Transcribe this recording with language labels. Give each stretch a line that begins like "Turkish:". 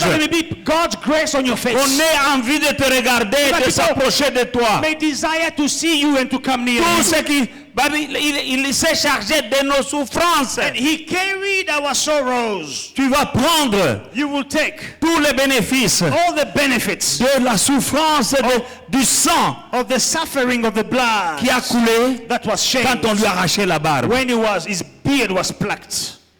English: So that there may be God's grace on your face.
French: On ait envie de te regarder,
English: But
French: de
English: people
French: s'approcher de toi.
English: may desire to see you and to come near
French: Tout
English: you.
French: ce qui... Il s'est chargé de nos souffrances.
English: And he carried our sorrows.
French: Tu vas prendre
English: You will take
French: tous les bénéfices
English: all the benefits
French: de la souffrance du sang
English: of the suffering of the blood
French: qui a coulé
English: that was shed
French: quand on lui a arraché la barbe.
English: when his beard was plucked.